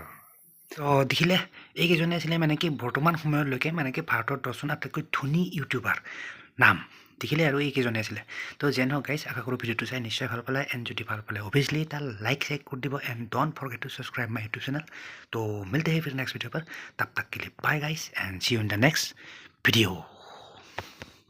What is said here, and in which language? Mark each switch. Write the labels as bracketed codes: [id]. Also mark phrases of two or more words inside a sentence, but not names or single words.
[as] তো দেখিলে এইকেইজনে আছিলে মানে কি বৰ্তমান সময়লৈকে মানে কি ভাৰতৰ 10জন আটাইতকৈ ধনী ইউটিউবাৰ নাম দেখিলে, আৰু এইকেইজনে আছিলে। তো যেন হওক গাইজ, আশা কৰোঁ ভিডিঅ'টো চাই নিশ্চয় ভাল পালে, এণ্ড যদি ভাল পালে অভিয়াছলি তাৰ লাইক কৰি দিব, এণ্ড [en] Don't forget to subscribe my YouTube channel. [hi] तो मिलते हैं फिर [en] next video [hi] पर, तब तक के लिए [en] bye guys and see you in the next video.